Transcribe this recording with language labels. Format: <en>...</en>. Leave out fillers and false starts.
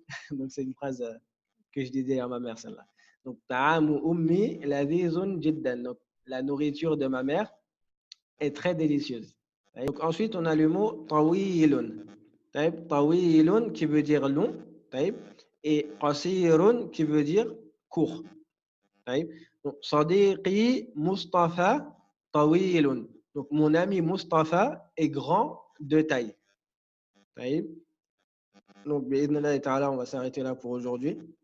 <fr>Donc, c'est une phrase que je disais à ma mère, celle-là. Donc,</fr> <ar>ta'amu ummi ladhizun jiddan.</ar> <fr>Donc, la nourriture de ma mère est très délicieuse. Donc, ensuite, on a le mot tawilun. Tawilun qui veut dire long. et qasirun qui veut dire court.</fr> <ar>طيب. Donc, صديقي مصطفى طويل.</ar> <fr>Donc, mon ami Mustafa est grand de taille.</fr> <ar>طيب.</ar> <fr>Donc,</fr> <ar>بإذن الله تعالى,</ar> <fr>on va s'arrêter là pour aujourd'hui.</fr>